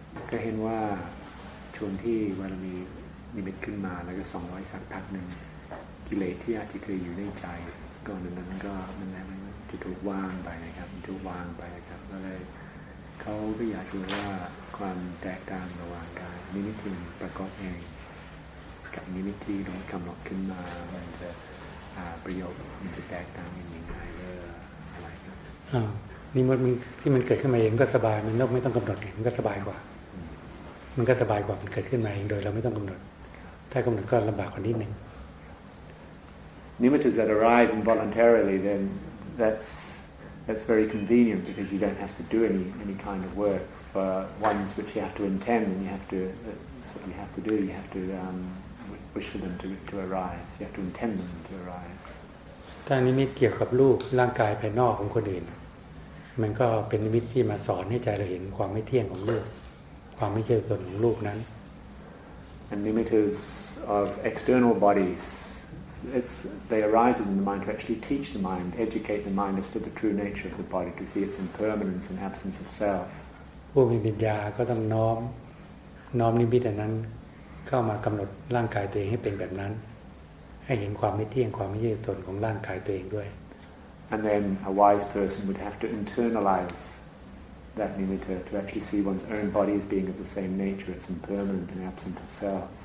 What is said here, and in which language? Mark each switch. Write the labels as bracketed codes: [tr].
[th] ก็เห็นว่าช่วงที่เวลามีนิมิตขึ้นมาแล้วก็ส่องไว้สักพักหนึ่งกิเลสที่อาจจะเคยอยู่ในใจก่อนนั้นก็มันจะถูกวางไปนะครับถูกวางไปนะครับก็เลยเขาก็อยากรู้ว่าความแตกต่างระหว่างการนิมิตที่ประกอบเองกับนิมิตที่เรากำหนดขึ้นมามันจะประโยชน์มันจะแตกต่างยังไงอะไรครับ นี่มันที่มันเกิดขึ้นมาเองก็สบายมันไม่ต้องกำหนดมันก็สบายกว่ามันก็สบายกว่ามันเกิดขึ้นมาเองโดยเราไม่ต้องกำหนดถ้ากำหนดก็ลำบากกว่านิดนึง [en] Nimittas that arise involuntarily, then that's very convenient because you don't have to do any kind of work. For ones which you have to intend, and that's what you have to do. You have to wish for them to arise. You have to intend them to arise. [th] ถ้านิมิตเกี่ยวกับรูปร่างกายภายนอกของคนอื่นมันก็เป็นนิมิตที่มาสอนให้ใจเราเห็นความไม่เที่ยงของรูปความไม่ใช่ส่วนของรูปนั้น [en] And nimittas of external bodies, they arise within the mind to actually teach the mind, educate the mind as to the true nature of the body, to see its impermanence and absence of self. [th] ผู้มีปัญญาก็ต้องน้อมนิมิตนั้นเข้ามากำหนดร่างกายตัวเองให้เป็นแบบนั้นให้เห็นความไม่เที่ยงความไม่ใช่ส่วนของร่างกายตัวเองด้วย [en] And then a wise person would have to internalize that nimitta to actually see one's own body as being of the same nature, it's impermanent and absent of self.